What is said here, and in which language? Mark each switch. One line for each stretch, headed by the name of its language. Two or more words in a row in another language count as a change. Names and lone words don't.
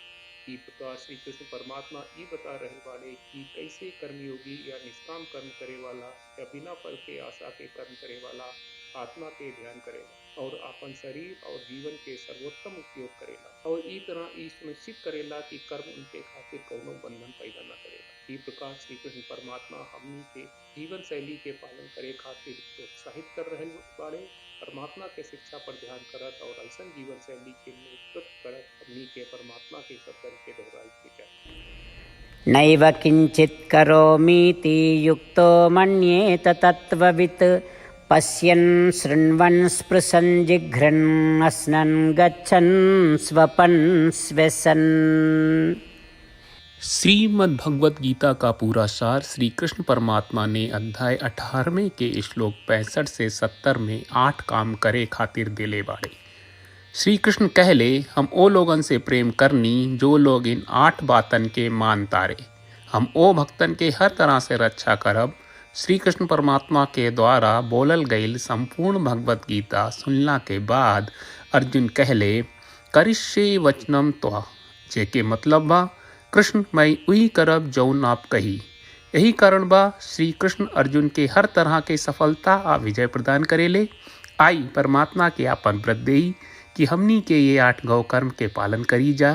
Bhojpuri: ई प्रकार श्री कृष्ण परमात्मा ई बता रहे वाले कि कैसे कर्मयोगी या निष्काम कर्म करे वाला या बिना फल के आशा के कर्म करे वाला आत्मा के ध्यान करेला और अपन शरीर और जीवन के सर्वोत्तम उपयोग करेला और ई तरह ई सुनिश्चित करेला कि कर्म उनके खातिर कौनो बंधन पैदा न करेला। ई प्रकार श्री कृष्ण परमात्मा हमनी के जीवन शैली के पालन करे खातिर प्रोत्साहित कर रहे वाले परमात्मा के शिक्षा पर ध्यान करत और ऐसा जीवन शैली के नेतृत्व करत हमनी के परमात्मा के शब्दन के दोहराई के चाहिए।
Sanskrit: नैव किंचित करोमीति युक्तो मन्येत तत्त्ववित् पश्यन् शृण्वन् स्पृशन् जिघ्रन् अस्नन् गच्छन् स्वपन् श्वसन्।
Bhojpuri: श्रीमद् भगवत गीता का पूरा सार श्री कृष्ण परमात्मा ने अध्याय 18वें के श्लोक 65 से 70 में 8 काम करे खातिर देले बाड़े। श्री कृष्ण कहले हम ओ लोगन से प्रेम करनी जो लोग इन 8 बातन के मान तारे। हम ओ भक्तन के हर तरह से रक्षा करब। श्री कृष्ण परमात्मा के द्वारा बोलल गईल संपूर्ण भगवत गीता सुनला के बाद अर्जुन कहले
Sanskrit: करिष्ये वचनम त्वा,
Bhojpuri: जेके मतलब बा कृष्ण मैं वही करब जौन आप कही। यही कारण बा श्री कृष्ण अर्जुन के हर तरह के सफलता आ विजय प्रदान करेले। आई परमात्मा के आपन व्रत देई कि हमनी के ये 8 गौ कर्म के पालन करी जा।